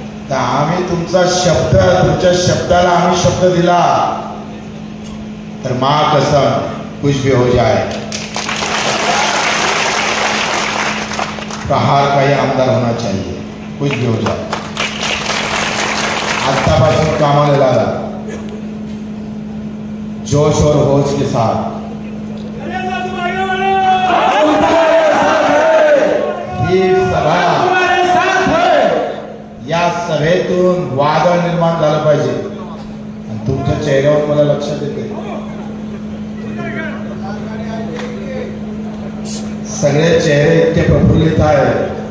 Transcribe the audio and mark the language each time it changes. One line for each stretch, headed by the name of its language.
Marathi: तर आम्ही तुमचा शब्द, तुमच्या शब्दाला आम्ही शब्द दिला तर
Hindi: माँ कसम कुछ भी हो जाए प्रहार का ही आमदार होना चाहिए. कुछ भी हो जाए.
Marathi: आतापासून कामाला लागा
Hindi: जोश और होश के साथ.
Marathi: ही सभा, या सभेतून वादळ निर्माण झालं पाहिजे. आणि तुमच्या चेहऱ्यावर मला लक्षात येते सगळे चेहरे इतके प्रफुल्लित आहेत.